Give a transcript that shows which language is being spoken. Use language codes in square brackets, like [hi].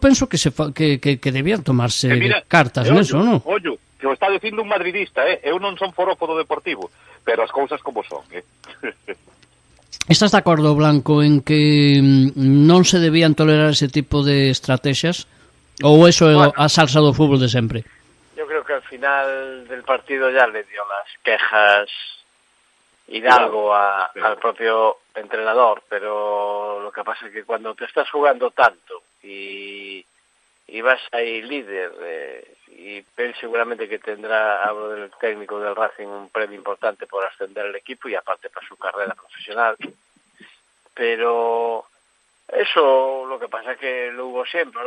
[gl] Penso que debían tomarse cartas neso, non? Ollo, que o está dicindo un madridista, eu non son forofo do Deportivo, pero as cousas como son, Estás de acordo, Blanco, en que non se debían tolerar ese tipo de estrategias? Ou eso é a salsa do fútbol de sempre? [es] Yo creo que al final del partido ya le dio las quejas Hidalgo al propio entrenador, pero lo que pasa es que cuando te estás jugando tanto y vas ahí líder, y él seguramente que tendrá, hablo del técnico del Racing, un premio importante por ascender el equipo y aparte para su carrera profesional, pero eso lo que pasa es que lo hubo siempre.